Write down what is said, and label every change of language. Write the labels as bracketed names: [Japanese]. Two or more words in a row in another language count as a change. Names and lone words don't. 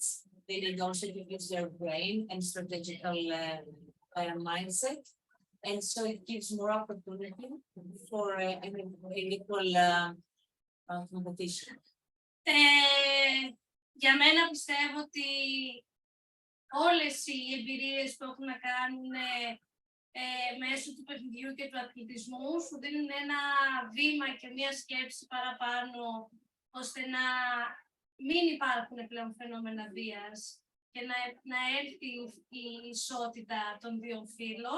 [English] They need also to use their brain and strategical mindset. And so it gives more opportunity for an equal competition. [Greek] Για μένα πιστεύω ότι όλες οι εμπειρίες που έχουν να κάνουν μέσω του παιχνιδιού και του αθλητισμού σου δίνουν ένα βήμα και μια σκέψη παραπάνω ώστε να μην υπάρχουν πλέον φαινόμενα βίας και να έρθει η ισότητα των δύο φύλων.